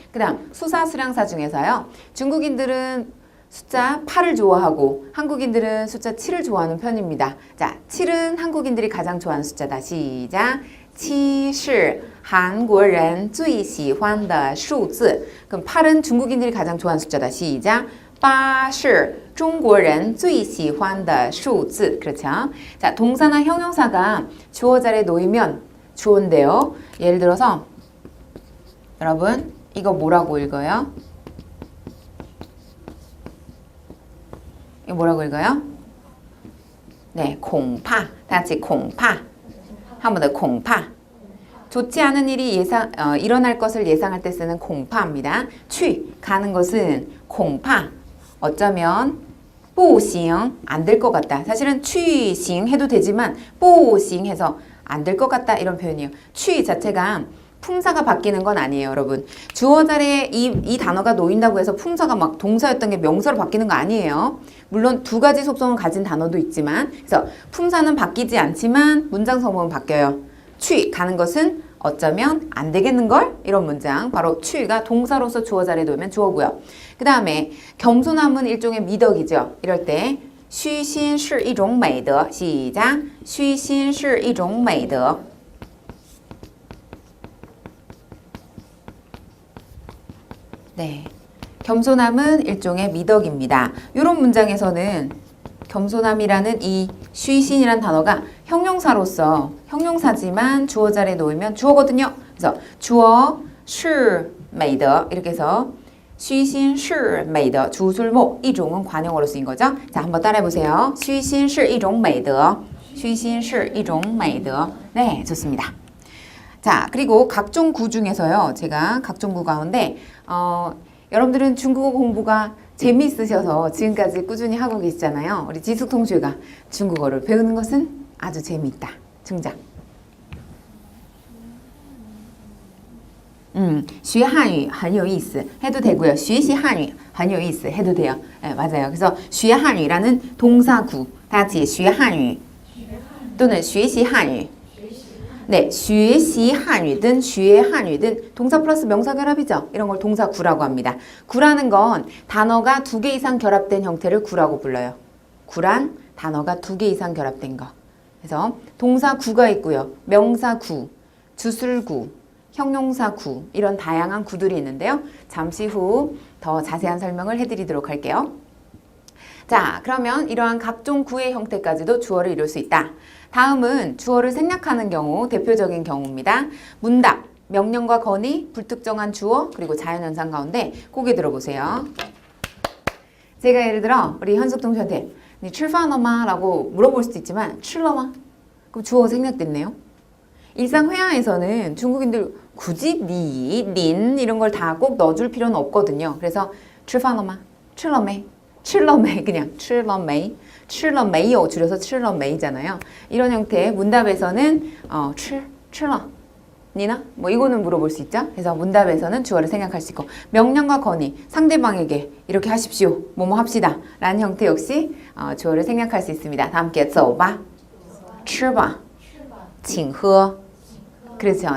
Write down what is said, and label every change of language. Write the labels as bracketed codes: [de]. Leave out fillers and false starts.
[ko] 그 다음 수사 수량사 중에서요. 중국인들은 숫자 8을 좋아하고 한국인들은 숫자 7을 좋아하는 편입니다. 자, 7은 한국인들이 가장 좋아하는 숫자다. [zh] 시작. 7是韩国人最喜欢的数字. [ko] 그럼 8은 중국인들이 가장 좋아하는 숫자다. 시작. [zh] 8是中国人最喜欢的数字. [ko] 그렇죠? 자, 동사나 형용사가 주어 자리에 놓이면 주어인데요. 예를 들어서 여러분 이거 뭐라고 읽어요? 이거 뭐라고 읽어요? 네, 恐怕. 다 같이 恐怕. 한 번 더 恐怕. 좋지 않은 일이 일어날 것을 예상할 때 쓰는 공파입니다. 취, 가는 것은 공파. 어쩌면 不行, 안 될 것 같다. 사실은 去行 해도 되지만 不行 해서 안 될 것 같다 이런 표현이에요. 취 자체가 품사가 바뀌는 건 아니에요, 여러분. 주어 자리에 이 단어가 놓인다고 해서 품사가 막 동사였던 게 명사로 바뀌는 거 아니에요. 물론 두 가지 속성을 가진 단어도 있지만, 그래서 품사는 바뀌지 않지만 문장 성분은 바뀌어요. 취, 가는 것은 어쩌면 안 되겠는걸? 이런 문장. 바로 취가 동사로서 주어 자리에 놓으면 주어고요. 그 다음에 겸손함은 일종의 미덕이죠. [zh] 이럴 때虚心是一种美德. 시작. 虚心是一种美德. [ko] 네, 겸손함은 일종의 미덕입니다. 이런 문장에서는 겸손함이라는 이 쉬신이란 단어가 형용사로서 형용사지만 주어 자리에 놓이면 주어거든요. 그래서 주어 是美德 이렇게 해서 [zh] 虚心是美德 [ko] 주술목 이종은 관용어로 쓰인 거죠. 자, 한번 따라해 보세요. [zh] 虚心是一种美德虚心是一种美德 네, 좋습니다. [ko] 자, 그리고 각종 구 중에서요. 제가 각종 구 가운데 여러분들은 중국어 공부가 재미있으셔서 지금까지 꾸준히 하고 계시잖아요. 우리 지숙 동주가 중국어를 배우는 것은 아주 재미있다. 중작. [zh] 学汉语很有意思 해도 되고요.学习汉语很有意思 해도 돼요. [ko] 네, 맞아요. 그래서 学汉语라는 동사구 다 같이 学汉语 또는 学习汉语 네, 学习汉语든 学汉语든 동사 플러스 명사 결합이죠. 이런 걸 동사 구라고 합니다. 구라는 건 단어가 2개 이상 결합된 형태를 구라고 불러요. 구란 단어가 2개 이상 결합된 거. 그래서 동사 구가 있고요. 명사 구, 주술 구, 형용사 구 이런 다양한 구들이 있는데요. 잠시 후 더 자세한 설명을 해드리도록 할게요. 자, 그러면 이러한 각종 구의 형태까지도 주어를 이룰 수 있다. 다음은 주어를 생략하는 경우, 대표적인 경우입니다. 문답, 명령과 건의, 불특정한 주어, 그리고 자연현상 가운데 고개 들어보세요. 제가 예를 들어 우리 현숙 동생한테 [zh] 你吃饭了吗? [ko] 라고 물어볼 수도 있지만 [zh] 吃了吗? [ko] 그럼 주어가 생략됐네요. 일상 회화에서는 중국인들 굳이 니, 닌 이런 걸 다 꼭 넣어줄 필요는 없거든요. [zh] 그래서 吃饭了吗? 吃了没?吃了没? 그냥 吃了没? [ko] 吃了没有 줄여서 吃了没잖아요. 이런 형태의 문답에서는 吃了 니나? 뭐 이거는 물어볼 수 있죠. 그래서 문답에서는 주어를 생략할 수 있고 명령과 건의, 상대방에게 이렇게 하십시오, 뭐뭐 합시다 라는 형태 역시 주어를 생략할 수 있습니다. 다 함께 [zh] 走吧, 吃吧, 请喝. [ko] 그렇죠.